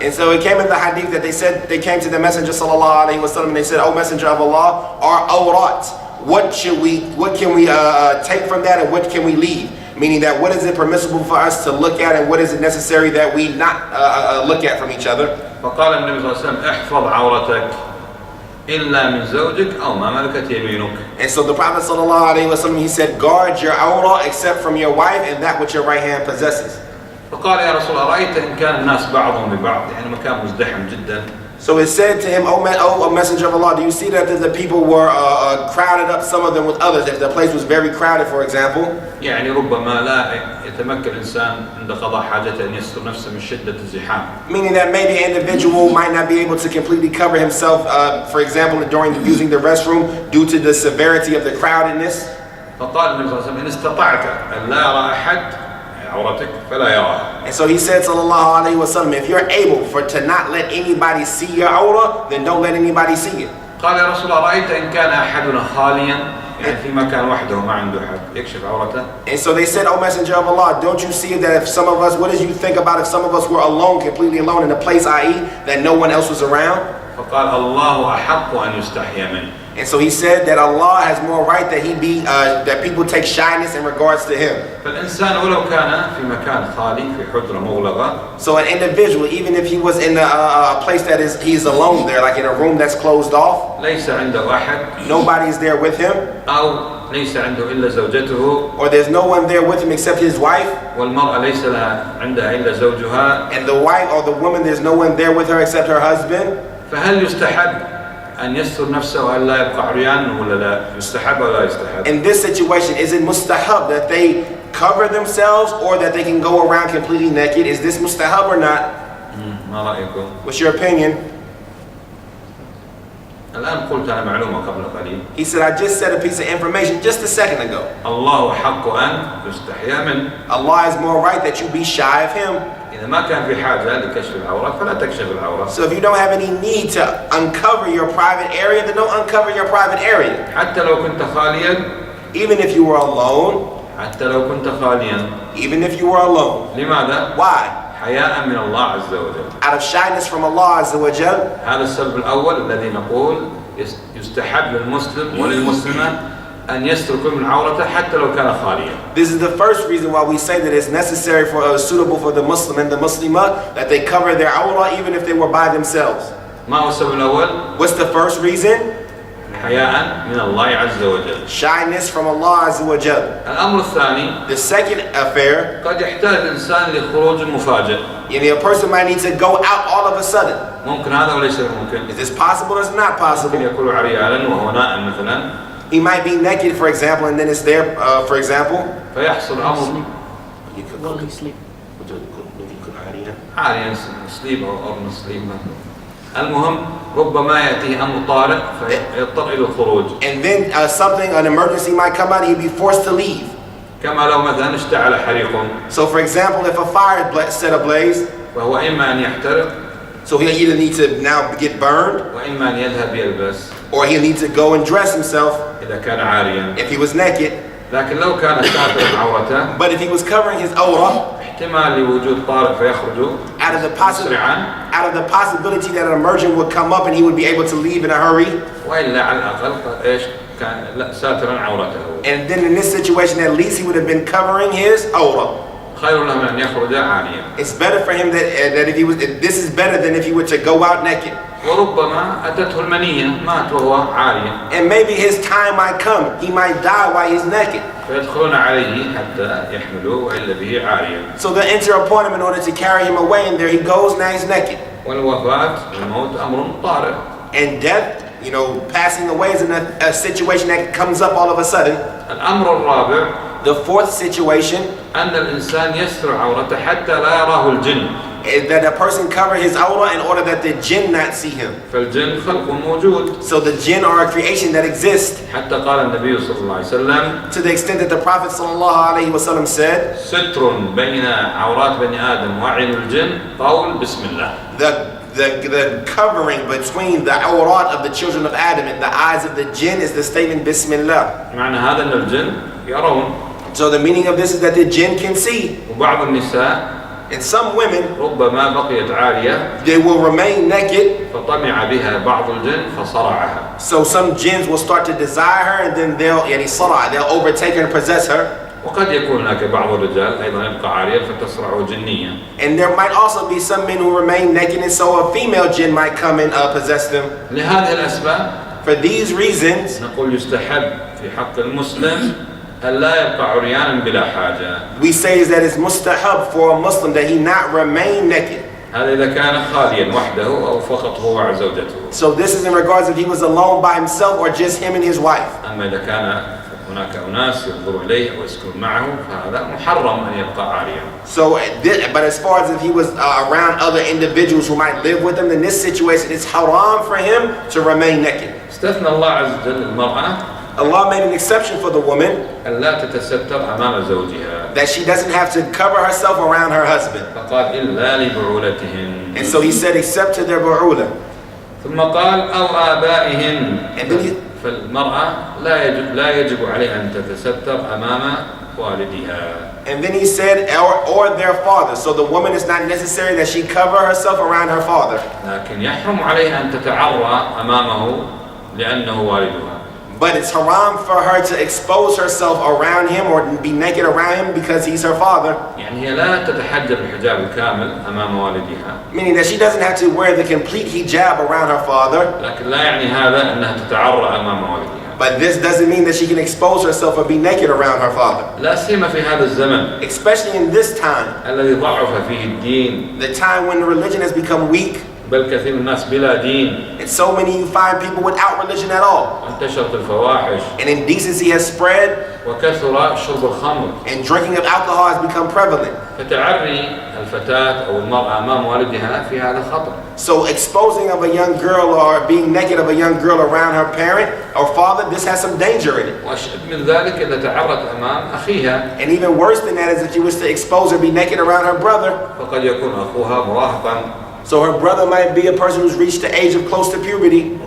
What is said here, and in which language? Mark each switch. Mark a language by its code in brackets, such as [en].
[en] And so it came in the hadith that they came to the Messenger sallallahu alaihi wasallam and they said, "O Messenger of Allah, our awrat, what can we take from that and what can we leave?" Meaning that what is it permissible for us to look at and what is it necessary that we not look at from each other. [ar] فقال النبي صلى الله عليه وسلم احفظ عورتك إلا من زوجك أو ما ملكت يمينك. [en] And so the Prophet sallallahu alaihi wasallam, he said, guard your awra except from your wife and that which your right hand possesses. [ar] فقال يا رسول الله أرأيت إن كان الناس بعضهم ببعض يعني مكان مزدحم جدا. [en] So it said to him, O Messenger of Allah, do you see that the people were crowded up, some of them with others, if the place was very crowded, for example? [ar] يعني ربما لا يتمكن الإنسان عند قضاء حاجته أن يستر نفسه من شدة الزحام. [en] Meaning that maybe an individual might not be able to completely cover himself, for example, during using the restroom due to the severity of the crowdedness. [ar] فقال النبي صلى الله عليه وسلم إن استطعت أن لا يرى أحد عورتك فلا يراها. [en] And so he said, sallallahu alaihi wasallam, if you're able to not let anybody see your awra, then don't let anybody see it. [ar] قال يا رسول الله رأيت إن كان أحدنا خاليا يعني في مكان وحده ما عنده أحد يكشف عورته. [en] And so they said, O Messenger of Allah, don't you see that if some of us, what did you think about if some of us were alone, completely alone in a place, i.e. that no one else was around? [ar] فقال الله أحق أن يستحيا منه. [en] And so he said that Allah has more right that people take shyness in regards to him. [ar] فالإنسان ولو كان في مكان خالي في حجرة مغلقة. [en] So an individual, even if he was in a place that he's alone there, like in a room that's closed off, [ar] ليس عنده أحد. [en] nobody is there with him. [ar] أو ليس عنده إلا زوجته. [en] Or there's no one there with him except his wife. [ar] والمرأة ليس لها عندها إلا زوجها. [en] And the wife or the woman, there's no one there with her except her husband. [ar] فهل يستحب أن يستر نفسه وأن لا يبقى عريان ولا لا يستحب ولا يستحب؟ [en] In this situation, is it mustahab that they cover themselves or that they can go around completely naked? Is this mustahab or not? [ar] ما رأيكم؟ [en] What's your opinion? [ar] الآن قلت أنا معلومة قبل قليل. [en] He said, I just said a piece of information just a second ago. [ar] الله حق أن يستحيا منه. [en] Allah is more right that you be shy of him. [ar] إذا ما كان في حاجة لكشف العورة فلا تكشف العورة. [en] So if you don't have any need to uncover your private area, then don't uncover your private area. [ar] حتى لو كنت خاليا. [en] Even if you were alone. [ar] حتى لو كنت خاليا. [en] Even if you were alone. [ar] لماذا؟ [en] Why? [ar] حياء من الله عز وجل. [en] Out of shyness from Allah Azza wa Jal. [ar] هذا السبب الأول الذي نقول يستحب للمسلم وللمسلمة أن يستر من عورته حتى لو كان خاليا. [en] This is the first reason why we say that it's necessary for suitable for the Muslim and the Muslimah that they cover their awrah even if they were by themselves. [ar] ما هو السبب الأول؟ [en] What's the first reason? [ar] حياء من الله عز وجل. [en] Shyness from Allah Azza wa Jal. [ar] الأمر الثاني. [en] The second affair. [ar] قد يحتاج الإنسان لخروج مفاجئ. [en] Yani a person might need to go out all of a sudden. [ar] ممكن هذا وليس ممكن. [en] Is this possible or is it not possible? [ar] ممكن يكون عريانا وهو نائم مثلا. [en] He might be naked, for example, and then it's there, for example. [ar] فيحصل أمر. [en] While he sleep. [ar] عاريا [en] sleep [ar] أو sleep. المهم ربما يأتيه أمر طارئ فيضطر إلى الخروج. [en] And then something, an emergency might come out and he'd be forced to leave. [ar] كما لو مثلا اشتعل حريق. [en] So for example, if a fire set ablaze, [ar] فهو إما أن يحترق. [en] so he'll either need to now get burned, [ar] وإما أن يذهب يلبس. [en] or he'll need to go and dress himself. [ar] إذا كان عاريا. [en] If he was naked. [ar] لكن لو كان ساترا عورته. [en] But if he was covering his awrah. [ar] احتمال لوجود طارئ فيخرج. [en] Out of the possibility that an emergent would come up and he would be able to leave in a hurry. [ar] وإلا على الأقل إيش كان لا ساترا عورته. [en] And then in this situation, at least he would have been covering his awrah. [ar] خير له من أن يخرج عاريا. [en] It's better for him that if he was. This is better than if he were to go out naked. [ar] وربما أتته المنية مات وهو عاريا. [en] And maybe his time might come. He might die while he's naked. [ar] فيدخلون عليه حتى يحملوه وإلا به عاريا. [en] So they enter upon him in order to carry him away, and there he goes. Now he's naked. [ar] والوفاة الموت أمر طارئ. [en] And death, passing away is in a situation that comes up all of a sudden. [ar] الأمر الرابع. [en] The fourth situation. [ar] أن الإنسان يستر عورته حتى لا يراه الجن. [en] Is that a person cover his awrah in order that the jinn not see him. [ar] فالجن خلق موجود. [en] So the jinn are a creation that exists. [ar] حتى قال النبي صلى الله عليه وسلم. [en] To the extent that the Prophet sallallahu alaihi wasallam said. [ar] ستر بين عورات بني آدم وعين الجن قول بسم الله. [en] The covering between the awrat of the children of Adam and the eyes of the jinn is the statement Bismillah. [ar] معنى هذا أن الجن يرون. [en] So the meaning of this is that the jinn can see. [ar] وبعض النساء. [en] And some women. [ar] ربما بقيت عارية. [en] They will remain naked. [ar] فطمع بها بعض الجن فصرعها. [en] So some jinns will start to desire her and then they'll overtake her and possess her. [ar] وقد يكون هناك بعض الرجال أيضا يبقى عاريا فتصرعه جنية. [en] And there might also be some men who remain naked and so a female jinn might come and possess them. [ar] لهذه الأسباب. [en] For these reasons. [ar] نقول يستحب في حق المسلم ألا يبقى عريانا بلا حاجة. [en] We say is that it's mustahab for a Muslim that he not remain naked. [ar] هذا إذا كان خاليا وحده أو فقط هو وزوجته. [en] So this is in regards if he was alone by himself or just him and his wife. [ar] أما إذا كان هناك أناس ينظر إليه ويسكن معه فهذا محرم أن يبقى عاريا. [en] So, but as far as if he was around other individuals who might live with him, in this situation it's haram for him to remain naked. [ar] استثنى الله عز وجل المرأة. [en] Allah made an exception for the woman. [ar] ألا تتستر أمام زوجها. [en] That she doesn't have to cover herself around her husband. [ar] فقال إلا لبعولتهن. [en] And so he said except to their bu'ula. [ar] ثم قال أو آبائهن. [en] And then he, [ar] فالمرأة لا يجب عليها أن تتستر أمام والدها. [en] And then he said or their father. So the woman is not necessary that she cover herself around her father. [ar] لكن يحرم عليها أن تتعرى أمامه لأنه والدها. [en] But it's haram for her to expose herself around him or be naked around him because he's her father. [ar] يعني هي لا تتحجب الحجاب الكامل أمام والدها. [en] Meaning that she doesn't have to wear the complete hijab around her father. [ar] لكن لا يعني هذا أنها تتعرى أمام والدها. [en] But this doesn't mean that she can expose herself or be naked around her father. [ar] لا سيما في هذا الزمن. [en] Especially in this time. [ar] الذي ضعف فيه الدين. [en] The time when religion has become weak. [ar] بل كثير من الناس بلا دين. [en] And so many you find people without religion at all. [ar] انتشرت الفواحش. [en] And indecency has spread. [ar] وكثر شرب الخمر. [en] And drinking of alcohol has become prevalent. [ar] فتعري الفتاة أو المرأة أمام والدها في هذا خطر. [en] So exposing of a young girl or being naked of a young girl around her parent or father, this has some danger in it. [ar] وأشد من ذلك إذا تعرت أمام أخيها. [en] And even worse than that is if you was to expose her, be naked around her brother. [ar] فقد يكون أخوها مراهقا. [en] So her brother might be a person who's reached the age of close to puberty.